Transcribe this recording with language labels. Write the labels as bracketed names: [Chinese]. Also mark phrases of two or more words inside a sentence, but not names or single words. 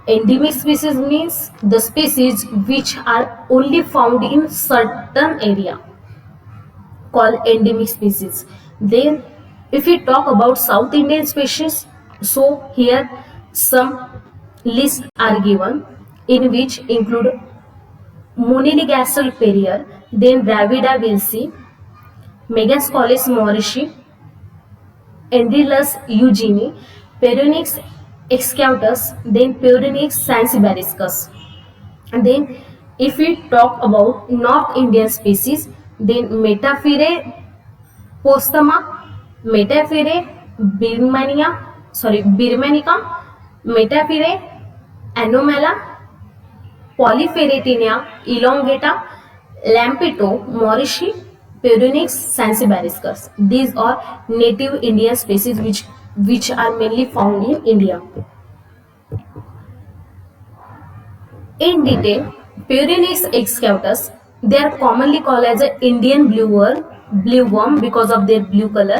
[English] Endemic species means the species which are only found in certain area, called endemic species. Then if we talk about South Indian species, so here some lists are given in which include Moniligasol perrier, then Dravida wilsi, Megascolis mauritii, Endrilus eugeni, Peronyx excautus, then Peronyx sansibariscus. And then if we talk about North Indian species, then Metaphyre postama, Metaphyre birmanica, Metaphyre anomala, Polyferretinia elongata, Lampito mauritii, Peronyx sansibariscus. These are native Indian species which are mainly found in India. In detail, Purines excautus, they are commonly called as an Indian blue worm because of their blue color.